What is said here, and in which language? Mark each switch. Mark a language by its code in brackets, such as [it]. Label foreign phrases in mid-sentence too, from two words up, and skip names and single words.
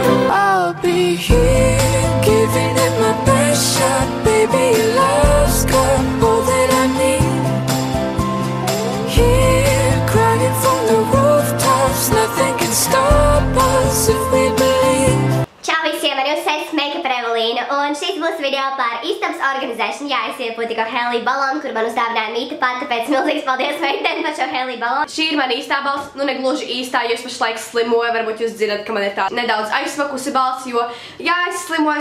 [en] I'll be here, giving it my best shot. Baby, your love's got all that I need. Here, crying from the rooftops. Nothing can stop us if we believe. [lv] Čau visiem, ar jums es Make-up Evelīna, un šis būs video par istabas organizēšanu. Jā, es iepūtu tikko Helija balonu, kur man uzdāvināja Mīta pat, tāpēc milzīgs paldies meiteni par šo Helija balonu. Šī ir mana īstā balss, nu ne gluži īstā, jo es pašlaik slimoju, varbūt jūs dzirdat, ka man ir tā nedaudz aizsmakusi balss, jo jā, es slimoju.